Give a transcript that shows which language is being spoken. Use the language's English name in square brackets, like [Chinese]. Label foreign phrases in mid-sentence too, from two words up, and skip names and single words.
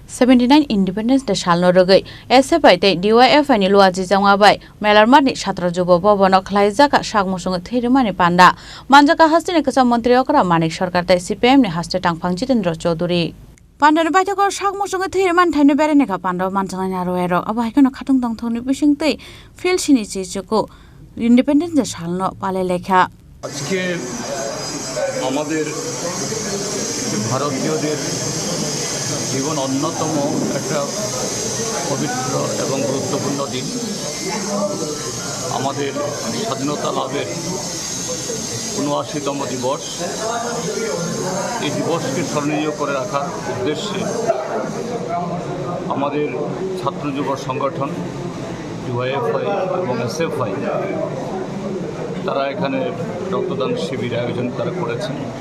[Kok Borok] 79 Independence Day salno rogoi SFI te DYFI ni luaji jangwabai melarmat ni chhatra jubo bobon khlaijaka sagmusung theirimani panda manjaka hastini kasa mantri okra manik sarkar tai CPM ni haste tangphang Jitendra Chaudhary Pandar baitakor sagmusung theirimani thaino berene ka panda manjangani aro ero abai kono khatung tang thoni bisingtei fil sini chichoko Independence Day salno pale lekha [Bangla] আজকে আমাদের ভারতীয়দের জীবন অন্যতম একটা পবিত্র এবং গুরুত্বপূর্ণ দিন আমাদের স্বাধীনতা লাভের ৭৯তম দিবস এই দিবসকে স্মরণীয় করে রাখার উদ্দেশ্যে আমাদের ছাত্র যুব সংগঠন ডিওয়াইএফআই এবং এসএফআই তারা এখানে রক্তদান শিবির আয়োজন তারা করেছেন